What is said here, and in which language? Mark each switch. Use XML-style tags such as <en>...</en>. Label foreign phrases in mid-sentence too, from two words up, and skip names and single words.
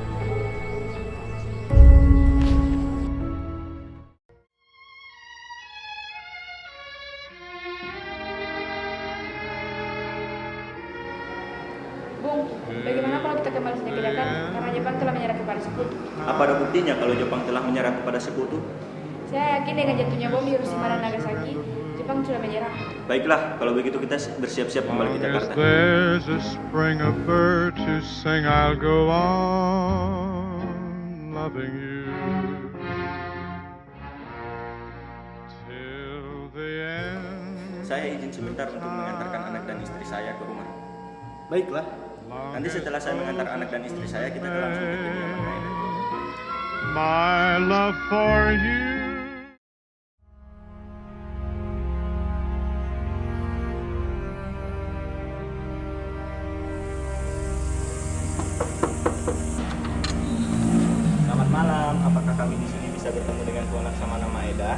<id>Bung, bagaimana kalau kita kembali saja ke Jakarta? Karena Jepang telah menyerah kepada sekutu. Apa ada buktinya kalau Jepang telah menyerah kepada sekutu? Saya yakin dengan jatuhnya bom di Hiroshima dan Nagasaki, Jepang sudah menyerah. Baiklah, kalau begitu kita bersiap-siap kembali ke Jakarta.</id> <en>There's a spring of bird to sing, I'll go on loving you till the end.</en> <id>Saya izin sebentar untuk mengantarkan anak dan istri saya ke rumah. Baiklah. Nanti setelah saya mengantar anak dan istri saya, kita akan langsung ke Kediaman Maeda.</id> <en>My love for you.</en> <id>Selamat malam, apakah kami di sini bisa bertemu dengan Tuan Laksamana Maeda?</id>